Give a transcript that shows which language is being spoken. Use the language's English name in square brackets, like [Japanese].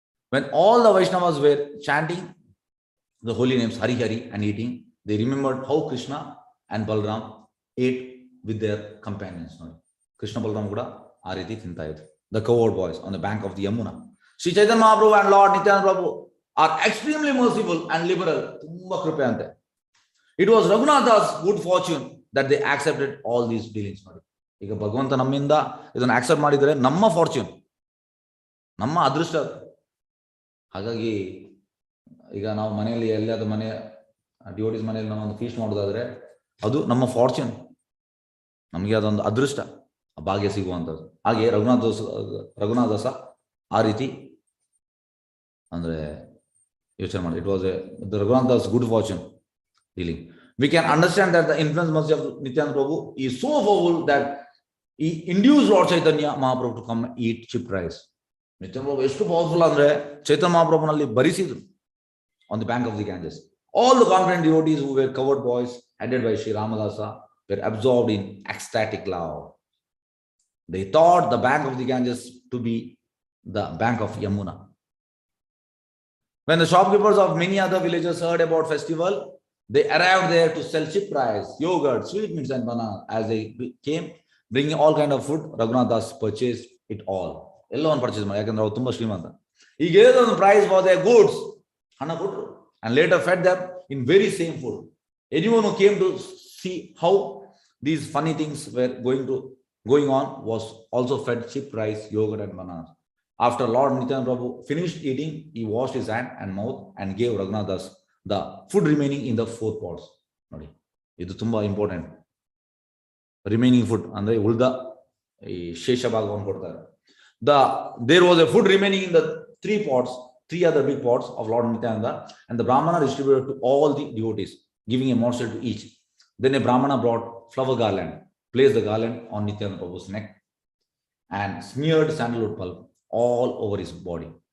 [English] When all the Vaishnavas were chanting the holy names Hari Hari and eating, they remembered how Krishna and Balram ate with their companions. Krishna Balram [Kannada] kuda aa riti tinta idru. [English] The cowherd boys on the bank of the Yamuna. Sri Chaitanya Mahaprabhu and Lord Nityananda Prabhu are extremely merciful and liberal. [Kannada] Tumba kripe ante. [English] It was Raghunatha's good fortune that they accepted all these dealings. [Kannada] ಈಗ ಭಗವಂತ ನಮ್ಮಿಂದ ಇದನ್ನು accept ಮಾಡಿದರೆ ನಮ್ಮ fortune, ನಮ್ಮ ಅದೃಷ್ಟ. ಹಾಗಾಗಿ ಈಗ ನಾವು ಮನೆಯಲ್ಲಿ ಎಲ್ಲಾದ ಮನೆ ಡಿವೋಟೀಸ್ ಮನೆಯಲ್ಲಿ ನಾವೊಂದು ಫೀಸ್ಟ್ ಮಾಡೋದಾದ್ರೆ ಅದು ನಮ್ಮ ಫಾರ್ಚ್ಯೂನ್, ನಮಗೆ ಅದೊಂದು ಅದೃಷ್ಟ, ಭಾಗ್ಯ ಸಿಗುವಂಥದ್ದು. ಹಾಗೆ ರಘುನಾಥದಾಸ ಆ ರೀತಿ ಅಂದ್ರೆ ಯೋಚನೆ ಮಾಡಿ. [English] It was the Raghunathdas good fortune dealing. We can understand that the influence mercy of Nityananda Prabhu is so powerful that he induced Lord Chaitanya Mahaprabhu to come and eat cheap rice. [Kannada] Nityananda Prabhu ಎಷ್ಟು powerful ಅಂದ್ರೆ ಚೈತನ್ಯ ಮಹಾಪ್ರಭುನಲ್ಲಿ ಬರಿಸಿದ್ರು [English] on the bank of the Ganges. All the confident devotees who were covered boys headed by Sri Ramadasa were absorbed in ecstatic love. They thought the bank of the Ganges to be the bank of Yamuna. When the shopkeepers of many other villages heard about festival, they arrived there to sell cheap rice, yogurt, sweetmeats and bananas. As they came, bringing all kind of food, Raghunathas purchased it all. Everyone purchased [Kannada] ಮಾಡಿ, ಯಾಕಂದ್ರೆ ಅವ್ರು ತುಂಬಾ ಶ್ರೀಮಂತ. [English] He gave them the price for their goods, [Kannada] ಹಣ ಕೊಟ್ಟರು, [English] and later fed them in very same food. Anyone who came to see how these funny things were going on was also fed cheap rice, yogurt and bananas. After Lord Nityananda Prabhu finished eating, he washed his hand and mouth and gave Raghunathas the food remaining in the 4 pots. [Kannada] ನೋಡಿ, ಇದು ತುಂಬಾ important. Remaining food ಅಂದ್ರೆ ಉಳಿದ ಈ ಶೇಷ ಭಾಗವನ್ನು ಕೊಡ್ತಾರೆ. [English] There was a food remaining in the 3 pots, 3 other big pots of Lord Nityananda, and the Brahmana distributed to all the devotees, giving a morsel to each. Then a Brahmana brought flower garland, placed the garland on Nityananda Prabhu's neck, and smeared sandalwood pulp all over his body.